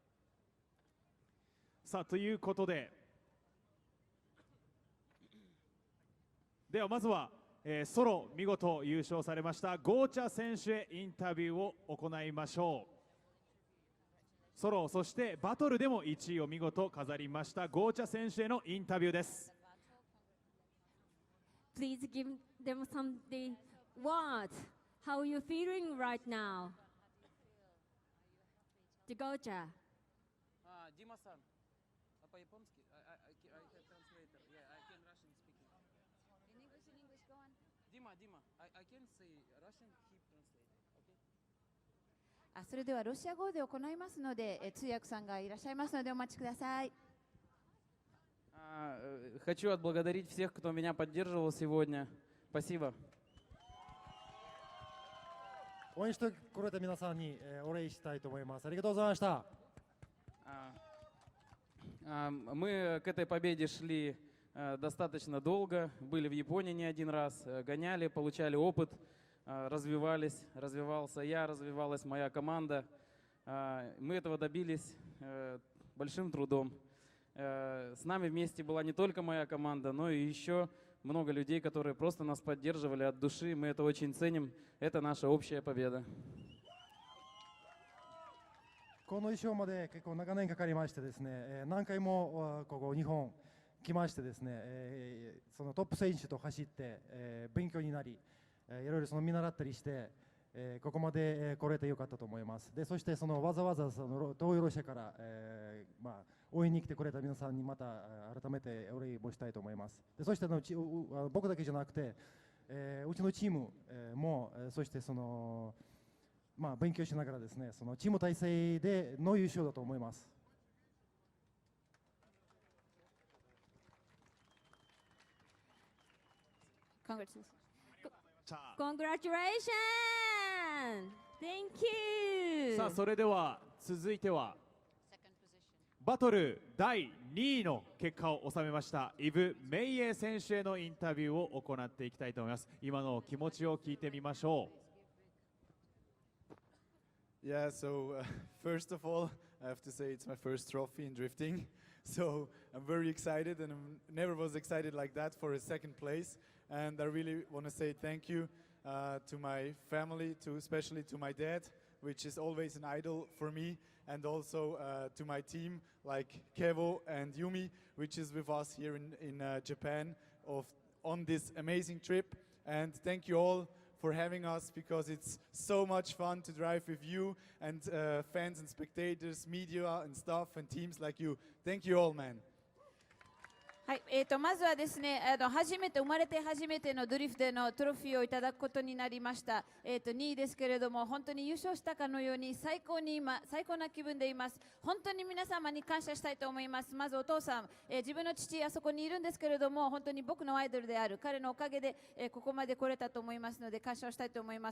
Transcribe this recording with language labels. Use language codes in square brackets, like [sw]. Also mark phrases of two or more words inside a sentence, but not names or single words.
[ja] さあということで、ではまずは、ソロ見事優勝されましたゴーチャ選手へインタビューを行いましょう。ソロそしてバトルでも1位を見事飾りましたゴーチャ選手へのインタビューです。 [en] Please give them some words. How are you feeling right now? The Gocha. [ru] Дима-сан, по-японски? [en] I can translate. Yeah, I can Russian speaking. [ja] In それではロシア語で行いますので、通訳さんがいらっしゃいますのでお待ちください。 [ru] Хочу отблагодарить всех, кто меня поддерживал сегодня. Спасибо. [ja] 応援してくれた皆さんにお礼したいと思います。ありがとうございました。 [ru] Мы к этой победе шли достаточно долго, были в Японии не один раз, гоняли, получали опыт, развивался я, развивалась моя команда. Мы этого добились большим трудом. С нами вместе была не только моя команда, но и еще много людей, которые просто нас поддерживали от души. Мы это очень ценим. Это наша общая победа. [ja] この衣装まで結構長年かかりましてですね、何回もここ日本来ましてですね、そのトップ選手と走って、勉強になり、いろいろその見習ったりして、ここまで来れてよかったと思います。でそしてそのわざわざその東洋ロシアから、応援に来てくれた皆さんにまた改めてお礼をしたいと思います。でそして僕だけじゃなくて、うちのチームもそしてその勉強しながらですね、そのチーム体制での優勝だと思います。 [en] Congratulations! Thank you! [ja] さあそれでは続いてはバトル第2位の結果を収めましたイブ・メイエ選手へのインタビューを行っていきたいと思います。今の気持ちを聞いてみましょう。 [en] Yeah, so first of all, I have to say it's my first trophy in drifting. So I'm very excited, and I never was excited like that for a second place. And I really want to say thank you to my family, especially to my dad, which is always an idol for me, and also to my team like Kevo and Yumi, which is with us here in Japan on this amazing trip. And thank you all for having us, because it's so much fun to drive with you and fans and spectators, media and stuff and teams like you. Thank you all, man. [ja] はい、まずはですね、生まれて初めてのドリフトでのトロフィーをいただくことになりました。2位ですけれども、本当に優勝したかのように最高な気分でいます。本当に皆様に感謝したいと思います。まずお父さん、自分の父あそこにいるんですけれども、本当に僕のアイドルである彼のおかげで、ここまで来れたと思いますので感謝をしたいと思います。